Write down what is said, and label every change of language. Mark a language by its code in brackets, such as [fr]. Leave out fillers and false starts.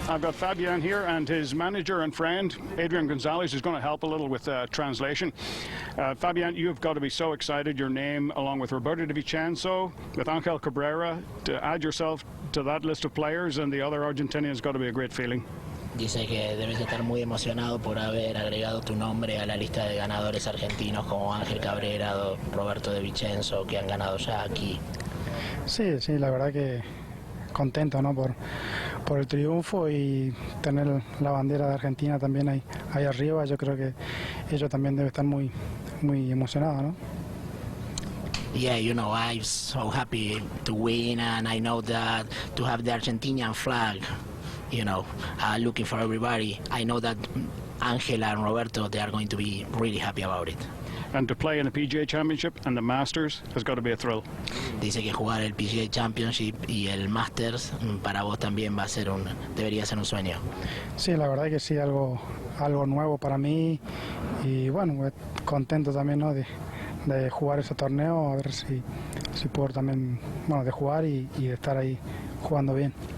[en] I've got Fabian here, and his manager and friend, Adrian Gonzalez, is going to help a little with translation. Fabian, you've got to be so excited. Your name, along with Roberto De Vicenzo, with Angel Cabrera, to add yourself to that list of players and the other Argentinians, got to be a great feeling. [es] Dice que debes estar muy emocionado por haber agregado tu nombre a la lista de ganadores argentinos como Ángel Cabrera, Roberto De Vicenzo, que han ganado ya aquí. Sí, la verdad que contento, ¿no? por el triunfo y tener la bandera de Argentina también ahí arriba. Yo creo que ellos también deben estar muy emocionados, ¿no? [en] Yeah, you know, I'm so happy to win, and I know that to have the Argentinian flag, you know, looking for everybody. I know that Angela and Roberto, they are going to be really happy about it. And to play in the PGA Championship and the Masters has got to be a thrill. [es] Dice que jugar el PGA Championship y el Masters para vos también debería ser un sueño. Sí, la verdad que sí, algo nuevo para mí y bueno, contento también, ¿no? de jugar ese torneo, a ver si puedo también, bueno, de jugar y de estar ahí jugando bien.